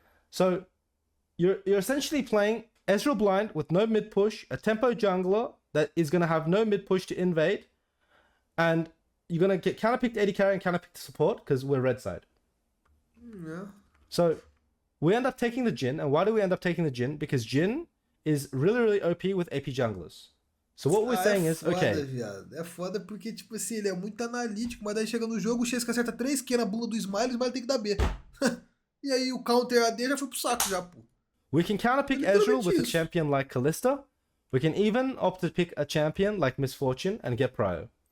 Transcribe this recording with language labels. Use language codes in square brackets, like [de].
[en] So you're essentially playing Ezreal blind with no mid push, a tempo jungler that is going to have no mid push to invade, and you're going to get counterpicked AD carry and counterpicked support because we're red side. Yeah. So we end up taking the Jhin, and why do we end up taking the Jhin? Because Jhin is really, really OP with AP junglers. So what we're saying is, [pt] foda, [en] okay. [pt] Viado. É foda porque, tipo assim, ele é muito analítico, mas daí chega no jogo, o Chesca acerta 3Q na bunda do Smile, o Smile tem que dar B. E aí o counter AD já foi pro saco já, pô. [en] We can counterpick Ezreal with a champion like Kalista. We can even opt to pick a champion like Misfortune and get Prio.